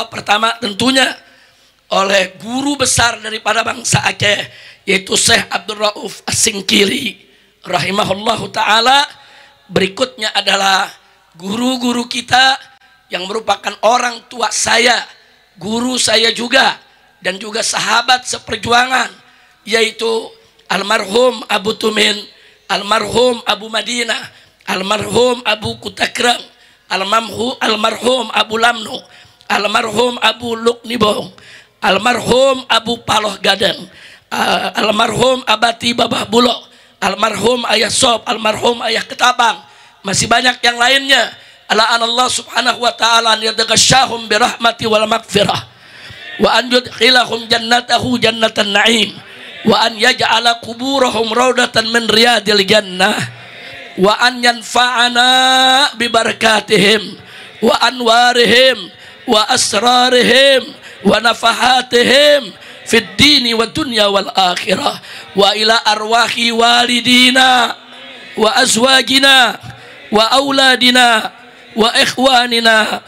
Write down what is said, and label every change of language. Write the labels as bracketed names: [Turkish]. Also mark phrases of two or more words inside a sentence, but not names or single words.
[Indonesian] Pertama tentunya oleh guru besar daripada bangsa Aceh, yaitu Syekh Abdul Rauf As-Singkili [Arabic] رحمه الله تعالى. [Indonesian] Berikutnya adalah guru-guru kita yang merupakan orang tua saya, guru saya juga, dan juga sahabat seperjuangan, yaitu almarhum Abu Tumin, almarhum Abu Madinah, almarhum Abu Kutakrang, almarhum Abu Lamnu, almarhum Abu Luknibong, almarhum Abu Paloh Gadang, almarhum Abati Babah Bulog, almarhum Ayah Sob, almarhum Ayah Ketabang, masih banyak yang lainnya. [Arabic] الله سبحانه وتعالى أن يتغمدهم برحمته والمغفرة، وأن يدخلهم جنته جنات النعيم، و أن يجعل قبورهم روضة من رياض الجنة، وأن ينفعنا ببركاتهم وأنوارهم وأسرارهم ونفحاتهم في الدين والدنيا والآخرة، وإلى أرواح والدينا وأزواجنا وأولادنا وإخواننا